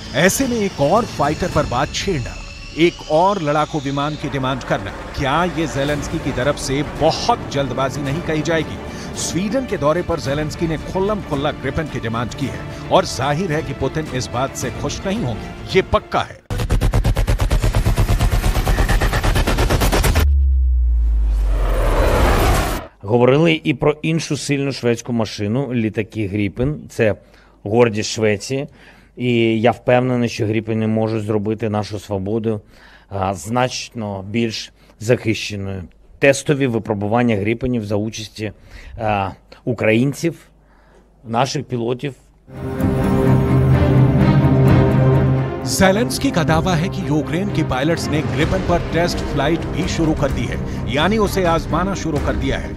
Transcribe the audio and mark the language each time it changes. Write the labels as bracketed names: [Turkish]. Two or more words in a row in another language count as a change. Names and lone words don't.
[Hindi] ऐसे में एक और फाइटर पर बात छेड़ना, एक और लड़ाकू विमान की डिमांड करना, क्या ये ज़ेलेंस्की की तरफ से बहुत जल्दबाजी नहीं कही जाएगी? स्वीडन के दौरे पर ज़ेलेंस्की ने खुल्लम खुल्ला ग्रिपन की डिमांड की है और जाहिर है कि पुतिन इस बात से खुश नहीं होंगे, ये पक्का है। [Ukrainian] Говорили і про іншу сильну шведську машину, літаки Гріпен. Це гордість Швеції. І я впевнений, що Гріпени можуть зробити нашу свободу значно більш захищеною. Тестові випробування Гріпенів за участі українців, наших пілотів. [Hindi] ज़ेलेंस्की का दावा है कि यूक्रेन के पायलट्स ने ग्रिपन पर [English] test flight [Hindi] भी शुरू कर दी है, यानी उसे आजमाना शुरू कर दिया है।